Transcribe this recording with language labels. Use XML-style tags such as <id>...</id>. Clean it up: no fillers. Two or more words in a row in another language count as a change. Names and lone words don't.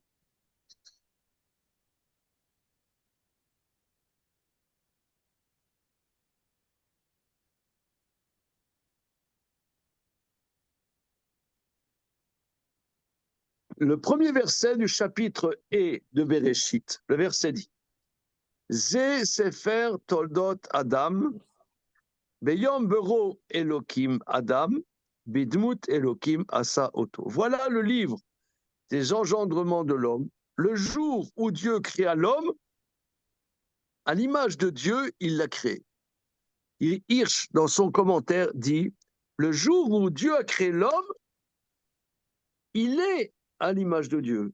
<fr>Le premier verset du chapitre E de Bereshit, le verset dit</fr> <he>זה ספר תולדות אדם, ביום ברא אלקים אדם, בדמות אלקים עשה אותו.</he> <fr>Voilà le livre des engendrements de l'homme. Le jour où Dieu créa l'homme, à l'image de Dieu, il l'a créé. Hirsch, dans son commentaire, dit le jour où Dieu a créé l'homme, il est à l'image de Dieu.</fr>